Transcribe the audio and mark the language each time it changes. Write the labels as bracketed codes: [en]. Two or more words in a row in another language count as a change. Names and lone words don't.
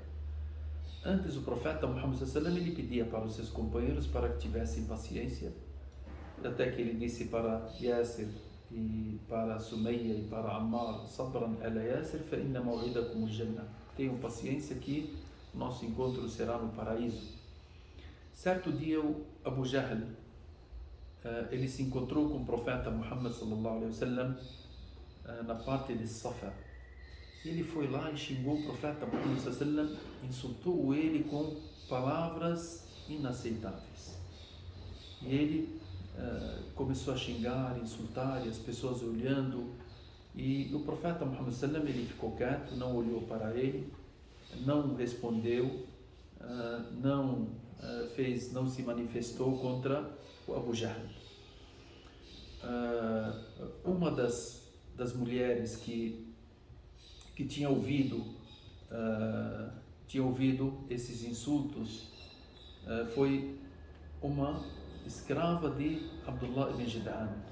[pt] Antes, o profeta Muhammad [ar] صلى الله عليه وسلم [pt] ele pedia para os seus companheiros para que tivessem paciência, até que ele disse para Yasir e para Sumayya e para Ammar: [ar] صبرا آل ياسر فإن موعدكم الجنة. [pt] Tenham paciência que o nosso encontro será no paraíso. Certo dia, o Abu Jahl ele se encontrou com o profeta Muhammad [ar] صلى الله عليه وسلم [pt] na parte de Safa. Ele foi lá e xingou o profeta Muhammad [ar] صلى الله عليه وسلم, [pt] insultou ele com palavras inaceitáveis. E ele começou a xingar, insultar, e as pessoas olhando, e o profeta Muhammad [ar] صلى الله عليه وسلم [pt] ele ficou quieto, não olhou para ele, não respondeu, não se manifestou contra o Abu Jahl. Uma das mulheres que tinha ouvido esses insultos foi uma escrava de Abdullah ibn Jud'an.